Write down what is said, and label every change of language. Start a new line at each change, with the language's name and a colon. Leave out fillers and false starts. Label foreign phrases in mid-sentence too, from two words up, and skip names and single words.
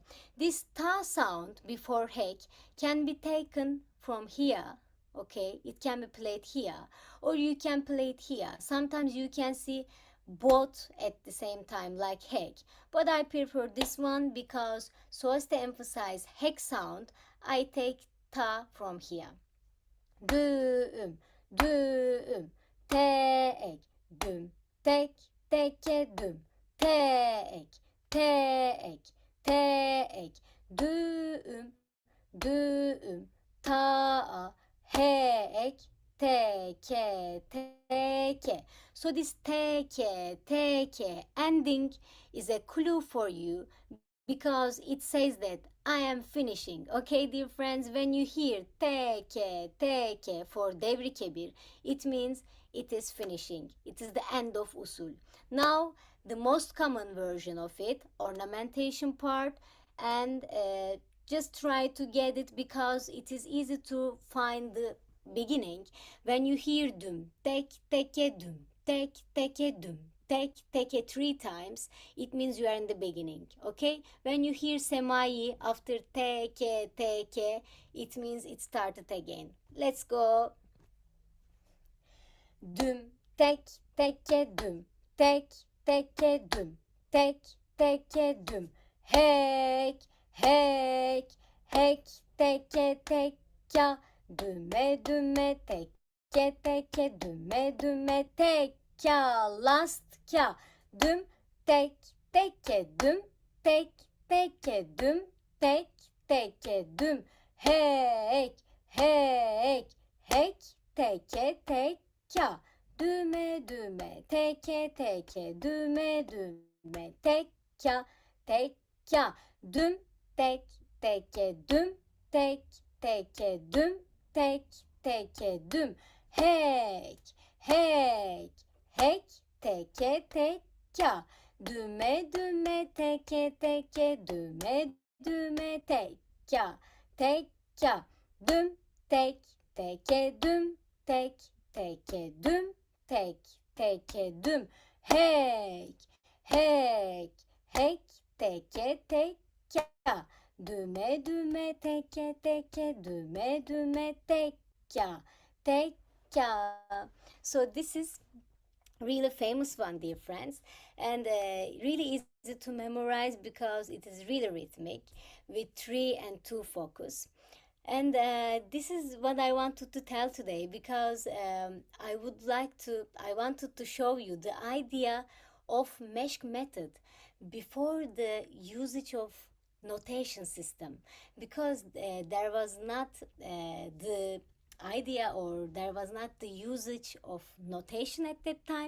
English: This ta sound before hek can be taken from here, okay? It can be played here, or you can play it here. Sometimes you can see both at the same time like hek, but I prefer this one because so as to emphasize hek sound, I take ta from here. Düğüm, düğüm, tek, düm, tek, teke, düm, tek, tek, tek, düğüm, düğüm, ta, hek, teke, teke. So this teke, teke ending is a clue for you because it says that I am finishing. Okay, dear friends, when you hear teke, teke for
Turkish: devri kebir,
English: it means it is finishing. It is the end of usul. Now, the most common version of it, ornamentation part, and just try to get it because it is easy to find the beginning. When you hear dum, tek, teke, dum, tek, teke, dum, tek, teke 3 times, it means you are in the beginning, okay? When you hear semai after teke, teke, it means it started again. Let's go. Dum, tek, teke, dum, tek, teke, dum, tek, teke, dum, hek, hek, hek, teke, tekka, düme, düme, teke, teke, düme, düme, tekka, last ka, düm, tek, teke, düm, tek, teke, düm, tek, teke, düm, hek, hek, hek, teke, tekka, düme, düme, teke, teke, düme, düme, tekka, tekka, düm, tek, teke, düm, tek, teke düm, tek teke düm. Hek, hek, hek, teke tekka. Düme düme teke teke, düme düme tekka. Tekka, düm, tek teke düm, tek teke düm, tek teke düm. Hek, hek, hek, teke tekka. Düme düme teke teke, düme düme tekka, tekka. So this is really famous one, dear friends, and really easy to memorize because it is really rhythmic with 3 and 2 focus. And this is what I wanted to tell today because I wanted to show you the idea of mesh method before the usage of notation system, because there was not the idea, or there was not the usage of notation at that time.